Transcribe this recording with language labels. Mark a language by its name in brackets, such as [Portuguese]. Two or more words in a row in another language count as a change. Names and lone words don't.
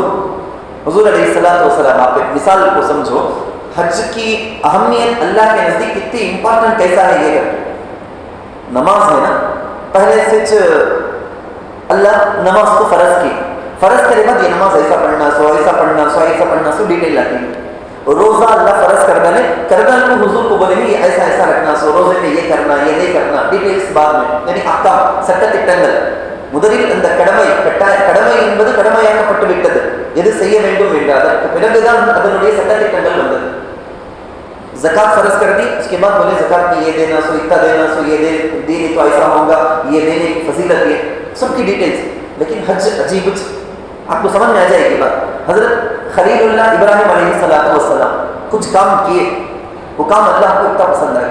[Urdu] حضور علیہ الصلوۃ والسلام، آپ ایک مثال کو سمجھو، حج کی اہمیت اللہ کے نزدیک کتنی امپورٹنٹ کیسا ہے یہ کر، نماز ہے نا، پہلے سے اللہ نماز کو فرض کی، فرض کرے بعد یہ نماز ایسا پڑھنا سو، ایسا پڑھنا سو، ایسا پڑھنا سو، ڈیٹیل لاتی ہے۔ روزہ اللہ فرض کردہ کو حضور کو بولے گی یہ ایسا ایسا رکھنا سو، روزے میں یہ کرنا، یہ نہیں کرنا، ڈیٹیلز بعد میں، یعنی احکام [Tamil] சட்டதிட்டங்கள் முதலில் இந்த கடமை என்பது கடமையாக்கப்பட்டு விட்டது, எது செய்ய வேண்டும் என்ற அதற்கு பிறகுதான் அதனுடைய சட்டதிட்டங்கள் வந்தது। [Urdu] زکات فرض کر دی، اس کے بعد بولے زکات میں یہ دینا سو، اتنا دینا سو، یہ دینے تو ایسا ہوگا، یہ دینے کی فضیلت ہے، سب کی ڈیٹیلز۔ لیکن حج عجیب، آپ کو سمجھ میں آ جائے گی بات۔ حضرت خلیل اللہ ابراہیم علیہ السلام کچھ کام کیے، وہ کام اللہ کو اتنا پسند آئے۔